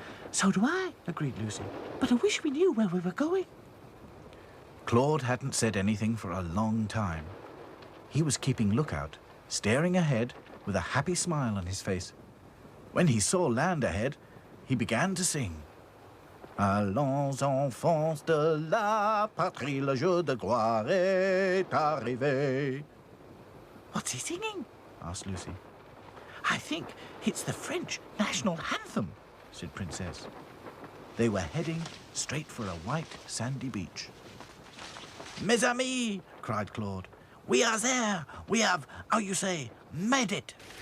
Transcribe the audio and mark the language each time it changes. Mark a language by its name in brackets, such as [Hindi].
[English] So do I, agreed Lucy. But I wish we knew where we were going. Claude hadn't said anything for a long time. He was keeping lookout, staring ahead with a happy smile on his face. When he saw land ahead, he began to sing. [French] Allons, enfants de la patrie, le jour de gloire est arrivé. [English] What's he singing? Asked Lucy. I think it's the French national anthem, said Princess. They were heading straight for a white, sandy beach. [French] Mes amis, [English] cried Claude. We are there. We have, how you say, made it.